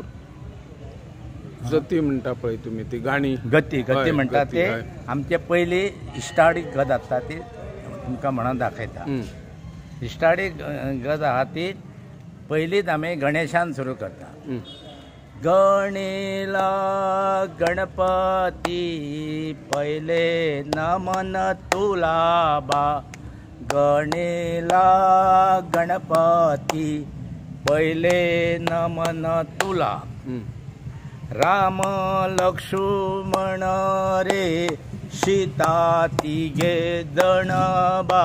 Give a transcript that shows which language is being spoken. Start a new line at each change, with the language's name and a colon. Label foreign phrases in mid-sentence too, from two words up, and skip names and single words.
Konkani: जती म्हणटा पळय तुमी ती गाणी गती म्हणटा ते आमचे पयली इश्टाडी गत आसता ती तुमकां म्हणून दाखयता. इश्टाडी गत आहा ती पयलीच आमी गणेशान सुरू करता.
Marathi: गणेला गणपती पहिले नमन तुला बा. गणेला गणपती पहिले नमन तुला. राम लक्ष्मण रे सीता तिघे जण बा.